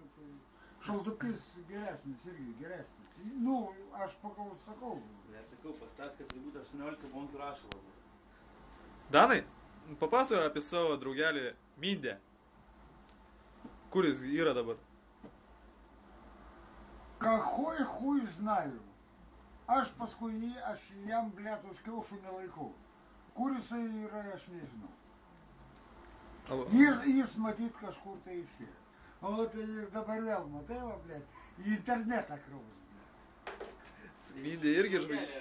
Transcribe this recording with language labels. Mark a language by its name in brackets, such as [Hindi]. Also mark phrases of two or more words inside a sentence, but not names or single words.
[Lithuanian] Tai... Šaltupys geresnis irgi geresnis. Nu, aš pagal sakau. Blėt, sakau, pastas, kad tai būtų 18 bonkių rašalo. Danai, papasakok apie savo draugelį Mindę. Kur jis yra dabar? [Russian] Какой хуй знаю. [Lithuanian] Aš paskui aš jam, blėt, už kiaušų nelaikau. Kur jisai yra, aš nežinau. Jis matyt kažkur tai išėjęs. O tai ir dabar vėl, matai, va, blėt, į internetą kraus, blėt. Mindė irgi žvaigždė.